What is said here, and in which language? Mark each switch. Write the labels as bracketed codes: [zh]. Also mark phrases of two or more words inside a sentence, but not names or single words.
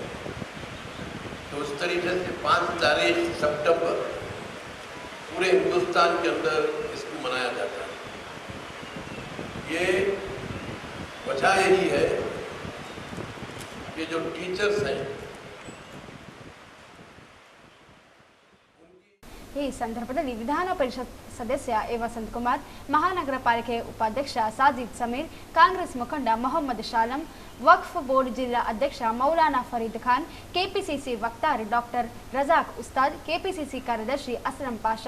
[hi] तो उस तरीके से 5 तारीख सितंबर पूरे हिंदुस्तान के अंदर इसको मनाया जाता है। ये वजह यही है कि जो टीचर्स हैं [kn] ಈ ಸಂದರ್ಭದಲ್ಲಿ ವಿಧಾನ ಪರಿಷತ್ ಸದಸ್ಯ ಎ ವಸಂತಕುಮಾರ್, ಮಹಾನಗರ ಪಾಲಿಕೆ ಉಪಾಧ್ಯಕ್ಷ ಸಾಜಿದ್ ಸಮೀರ್, ಕಾಂಗ್ರೆಸ್ ಮುಖಂಡ ಮೊಹಮ್ಮದ್ ಶಾಲಂ, ವಕ್ಫ್ ಬೋರ್ಡ್ ಜಿಲ್ಲಾ ಅಧ್ಯಕ್ಷ ಮೌಲಾನಾ ಫರೀದ್ ಖಾನ್, ಕೆಪಿಸಿಸಿ ವಕ್ತಾರ್ ಡಾಕ್ಟರ್ ರಜಾಕ್ ಉಸ್ತಾದ್, ಕೆಪಿಸಿಸಿ ಕಾರ್ಯದರ್ಶಿ ಅಸ್ಲಂ ಪಾಷಾ,